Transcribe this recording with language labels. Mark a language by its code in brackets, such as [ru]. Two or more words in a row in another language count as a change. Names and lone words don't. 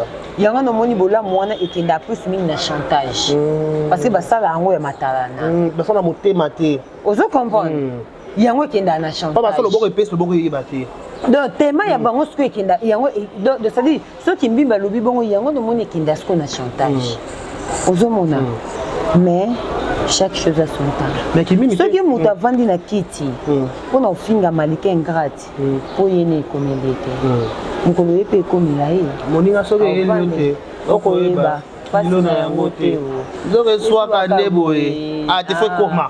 [ln] yango no moni bolamu wana ekenda plus mingi na chantage [fr] parce que [ln] basala yango ya matalana basala motema te ozo comprendre yango ekenda na chantage pas basala boko epese boko yeba te donc tema ya bango siko ekenda yango [fr] de ça dit [ln] soki mbimba lobi bongo yango no moni ekenda siko na chantage ozomona [fr] mais chaque chose a son temps [ln] mais kimi soki moto avandi na kiti mpona ofinga malika ingrate po ye ne ekomeli te mokolo ye mpe ekomela ye moninga soki eyeli te okoyeba lilo na yango te zoki eswaka nde boye te fo ekoma